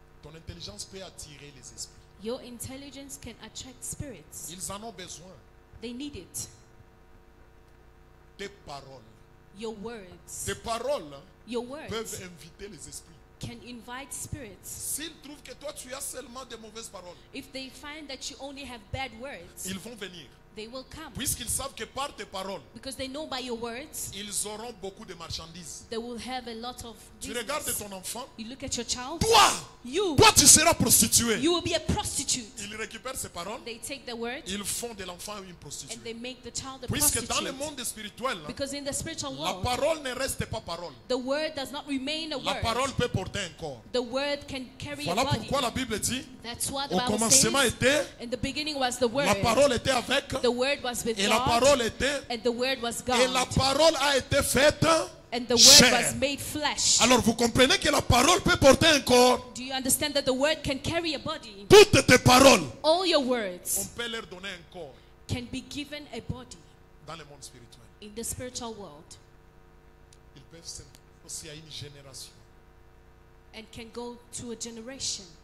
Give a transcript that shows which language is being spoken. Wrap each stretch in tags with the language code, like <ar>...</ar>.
<fr>Ton intelligence peut attirer les esprits.</fr> <en>Your intelligence can attract spirits.</en> <fr>Ils en ont besoin.</fr> <en>They need it.</en> <fr>Tes paroles.</fr> <en>Your words.</en> <fr>Tes paroles</fr> <en>Your words</en> <fr>peuvent inviter les esprits.</fr> <en>can invite spirits.</en> <fr>S'ils trouvent que toi tu as seulement des mauvaises paroles,</fr> <en>If they find that you only have bad words,</en> <fr>ils vont venir.</fr> <en>they will come.</en> <fr>Puisqu'ils savent que par tes paroles,</fr> <en>Because they know by your words,</en> <fr>ils auront beaucoup de marchandises.</fr> <en>they will have a lot of</en> <fr>Tu regardes</fr> <en>business.</en> <fr>ton enfant,</fr> <en>You look at your child,</en> <fr>toi tu seras prostituée.</fr> <en>you will be a prostitute.</en> <fr>Ils récupèrent ces paroles,</fr> <en>They take the word</en> <fr>ils font de l'enfant une</fr> <en>and</en> <fr>prostituée.</fr> <en>they make the child a</en> <fr>Puisque dans le</fr> <en>prostitute.</en> <fr>monde spirituel,</fr> <en>Because in the spiritual</en> <fr>la</fr> <en>world,</en> <fr>parole ne reste pas parole.</fr> <en>the word does not remain a</en> <fr>La parole</fr> <en>word.</en> <fr>peut porter un corps.</fr> <en>The word can carry a</en> <fr>Voilà</fr> <en>body.</en> <fr>pourquoi la Bible dit,</fr> <en>That's what the</en> <fr>au</fr> <en>Bible</en> <fr>commencement</fr> <en>says.</en> <fr>était,</fr> <en>In the beginning was the word.</en> <fr>la parole était avec,</fr> <en>The word was with</en> <fr>et la</fr> <en>God.</en> <fr>parole était,</fr> <en>And the word was</en> <fr>et la</fr> <en>God.</en> <fr>parole a été faite.</fr> <en>And the word</en> <fr>chair.</fr> <en>was made flesh.</en> <fr>Alors vous comprenez que la parole peut porter un corps.</fr> <en>Do you understand that the word can carry a body?</en> <fr>Toutes tes paroles,</fr> <en>All your</en> <fr>on</fr> <en>words</en> <fr>peut leur donner un corps</fr> <en>can be given a body</en> <fr>dans le monde spirituel.</fr> <en>in the spiritual world</en> <fr>Ils peuvent s'être aussi à une génération.</fr> <en>and can go to a generation.</en>